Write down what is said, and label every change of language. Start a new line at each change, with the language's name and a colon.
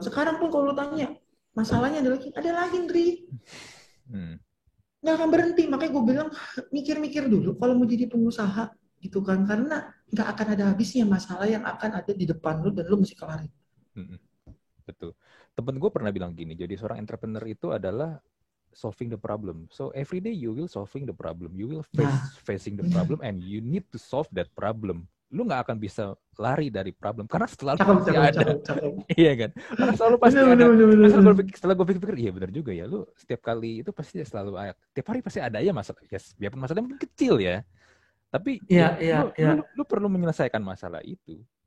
Indonesian: Sekarang pun kalau lu tanya masalahnya ada lagi Ndri. Nggak akan berhenti. Makanya gue bilang mikir-mikir dulu kalau mau jadi pengusaha gitu kan. Karena nggak akan ada habisnya masalah yang akan ada di depan lu dan lu mesti kelarin. Betul. Temen gue pernah bilang gini. Jadi seorang entrepreneur itu adalah
English: solving the problem. So every day you will solving the problem. You will facing the problem and you need to solve that problem.
Indonesian: Lu nggak akan bisa lari dari problem karena selalu pasti ada. Iya kan? Karena selalu pasti ada. Setelah gue pikir, iya benar juga ya. Lu setiap kali itu pasti selalu ada. Tiap hari pasti ada ya masalah. Yes, biarpun masalahnya mungkin kecil ya. Tapi lu perlu menyelesaikan masalah itu.